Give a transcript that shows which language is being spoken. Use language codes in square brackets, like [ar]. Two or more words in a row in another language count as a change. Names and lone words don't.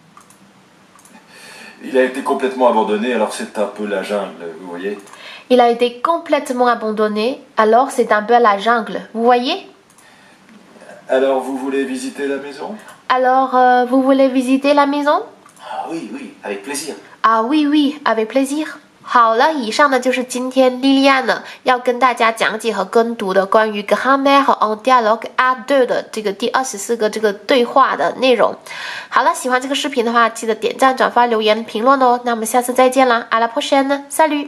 [fr] Il a été complètement abandonné, alors c'est un peu la jungle, vous voyez. Il a été complètement abandonné, alors c'est un peu la jungle, vous voyez? Alors, vous voulez visiter la maison? Alors, vous voulez visiter la maison? Ah oui, oui, avec plaisir. Ah oui, oui, avec plaisir. [zh] 好了，以上呢就是今天莉莉安呢要跟大家讲解和跟读的关于 Grammaire en dialogue à deux 的这个第24个这个对话的内容。好了，喜欢这个视频的话，记得点赞、转发、留言、评论哦。那我们下次再见啦， [fr] à la prochaine，salut。